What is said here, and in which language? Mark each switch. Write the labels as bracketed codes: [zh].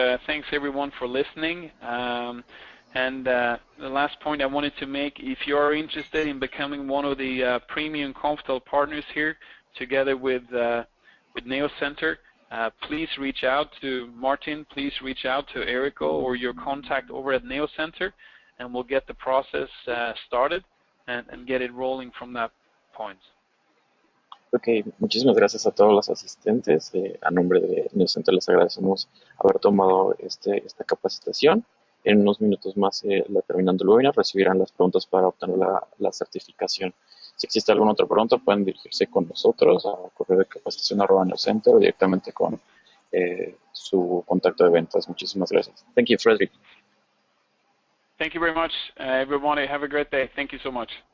[en] Thanks everyone for listening. And the last point I wanted to make, if you are interested in becoming one of the premium Konftel partners here, together with Neocenter, please reach out to Martin, please reach out to Erico or your contact over at Neocenter, and we'll get the process started and get it rolling from that point. [es] Ok, muchísimas gracias a todos los asistentes. A nombre de Neocenter les agradecemos haber tomado esta capacitación. En unos minutos más, terminando el webinar, recibirán las preguntas para obtener la certificación. Si existe alguna otra pregunta, pueden dirigirse con nosotros a correo de capacitación@neocenter o directamente con su contacto de ventas. Muchísimas gracias. [en] Thank you, [es] Fredrik. [en] Thank you very much, everyone. Have a great day. Thank you so much.